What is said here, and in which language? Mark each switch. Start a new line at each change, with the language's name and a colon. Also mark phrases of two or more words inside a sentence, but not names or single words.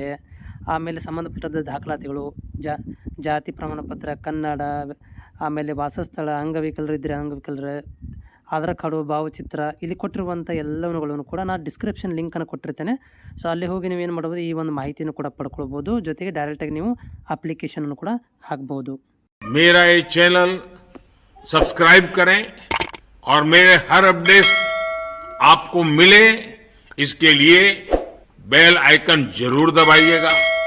Kannada: ಆಮೇಲೆ ಸಂಬಂಧಪಟ್ಟ ದಾಖಲಾತಿಗಳು, ಜಾತಿ ಪ್ರಮಾಣ ಪತ್ರ, ಕನ್ನಡ, ಆಮೇಲೆ ವಾಸಸ್ಥಳ, ಅಂಗವಿಕಲರಿದ್ದರೆ ಅಂಗವಿಕಲರ ಆಧಾರ್ ಕಾರ್ಡು, ಭಾವಚಿತ್ರ, ಇಲ್ಲಿ ಕೊಟ್ಟಿರುವಂಥ ಎಲ್ಲವುಗಳನ್ನು ಕೂಡ ನಾನು ಡಿಸ್ಕ್ರಿಪ್ಷನ್ ಲಿಂಕನ್ನು ಕೊಟ್ಟಿರ್ತೇನೆ. ಸೊ ಅಲ್ಲಿ ಹೋಗಿ ನೀವೇನು ಮಾಡ್ಬೋದು, ಈ ಒಂದು ಮಾಹಿತಿಯನ್ನು ಕೂಡ ಪಡ್ಕೊಳ್ಬೋದು. ಜೊತೆಗೆ ಡೈರೆಕ್ಟಾಗಿ ನೀವು ಅಪ್ಲಿಕೇಶನನ್ನು ಕೂಡ ಹಾಕ್ಬೋದು.
Hindi: मेरा ये चैनल सब्सक्राइब करें और मेरे हर अपडेट आपको मिले, इसके लिए
English: bell icon
Hindi: जरूर दबाइएगा.